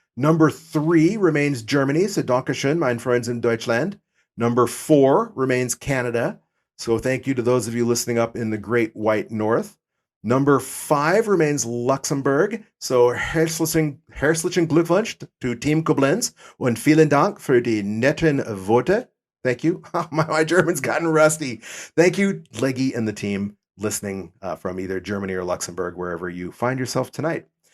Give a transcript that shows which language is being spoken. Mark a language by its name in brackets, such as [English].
[English] Number 3 remains Germany. So [German] Dankeschön, mein Freunds in Deutschland. [English] Number 4 remains Canada. So thank you to those of you listening up in the Great White North. Number 5 remains Luxembourg. [German] So herzlichen Glückwunsch to Team Koblenz und vielen Dank für die netten Worte. [English] Thank you. My German's gotten rusty. Thank you, Leggy and the team listening from either Germany or Luxembourg, wherever you find yourself tonight.